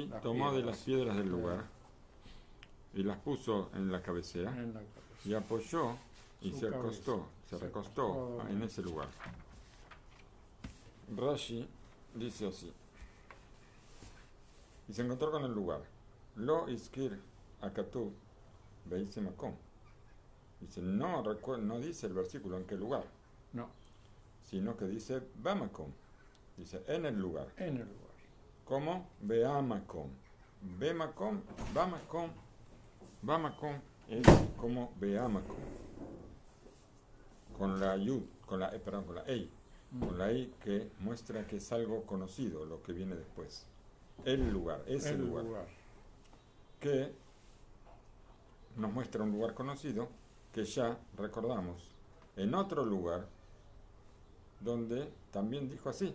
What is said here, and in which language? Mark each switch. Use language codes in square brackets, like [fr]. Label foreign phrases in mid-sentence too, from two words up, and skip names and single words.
[es] Tomó de las piedras del lugar y las puso en la cabecera y apoyó y se recostó en ese lugar. Rashi dice así: y se encontró con el lugar. [he] לא הזכיר הכתוב באיזה מקום. Dice, no dice el versículo en qué lugar. No. Sino que dice bamakom. Dice en el lugar. En el lugar. ¿Cómo? בהמקום במקום במקום [es] es como [he] Beamakom. [es] Con la Yud, con la Ei. Con la I que muestra que es algo conocido, lo que viene después. El lugar, ese lugar. Que nos muestra un lugar conocido que ya recordamos en otro lugar donde también dijo así.